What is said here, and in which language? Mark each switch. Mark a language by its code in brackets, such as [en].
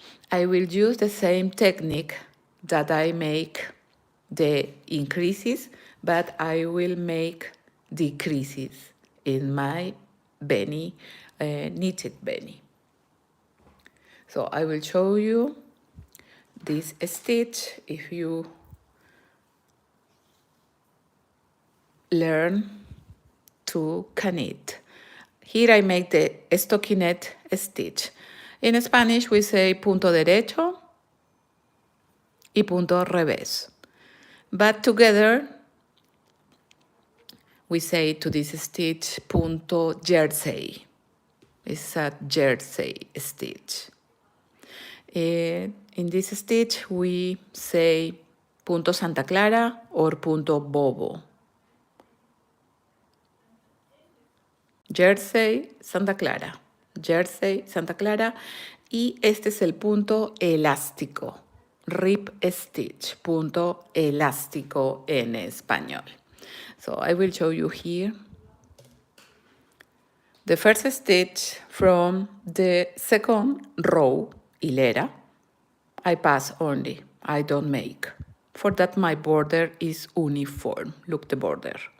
[en] I will use the same technique that I make the increases, but I will make decreases in my beanie, knitted beanie. So I will show you this stitch if you learn to knit. Here I make the stockinette stitch. In Spanish we say punto derecho y punto revés. But together we say to this stitch punto jersey. It's a jersey stitch. In this stitch we say punto Santa Clara or punto bobo. Jersey, Santa Clara. Jersey, Santa Clara. [es] Y este es el punto elástico. [en] Rib stitch, [es] punto elástico en español. [en] So I will show you here. The first stitch from the second row, hilera, I pass only, I don't make. For that my border is uniform, look the border.